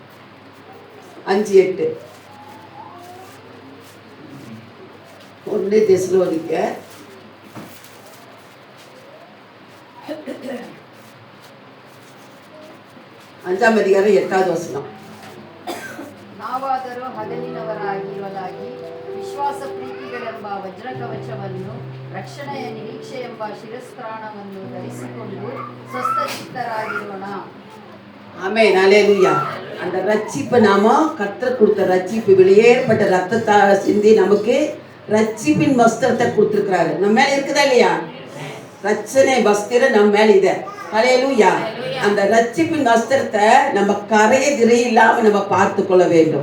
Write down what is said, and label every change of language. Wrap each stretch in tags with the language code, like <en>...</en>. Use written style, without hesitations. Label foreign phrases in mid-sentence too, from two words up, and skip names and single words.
<ta>5:8 1 தெசலோனிக்கர் 5:8.</ta> <kn>ನಾವಾದರೂ ಹಗಲಿನವರಾಗಿರಲಾಗಿ ವಿಶ್ವಾಸ ಪ್ರೀತಿಗಳೆಂಬ ವಜ್ರಕವಚವನ್ನು ರಕ್ಷಣೆಯ ನಿರೀಕ್ಷೆ ಎಂಬ ಶಿರಸ್ತ್ರಾಣವನ್ನು ಧರಿಸಿಕೊಂಡು ಸ್ವಸ್ಥಚಿತ್ತರಾಗಿರೋಣ.</kn> <ta>ஆமென். அல்லேலூயா. அந்த ரட்சிப்பு நாம கர்த்தர் கொடுத்த ரட்சிப்பு, வெளியேறப்பட்ட ரத்தத்தை சிந்தி நமக்கு ரட்சிப்பின் வஸ்திரத்தை கொடுத்திருக்கிறாரு. நம்ம மேல இருக்குதா இல்லையா? ரட்சணை வஸ்திரம் நம்ம மேல ಇದೆ. அல்லேலூயா. அந்த ரட்சிப்பின் வஸ்திரத்தை நம்ம கரையை திரை இல்லாம நம்ம பார்த்து கொள்ள வேண்டும்.</ta>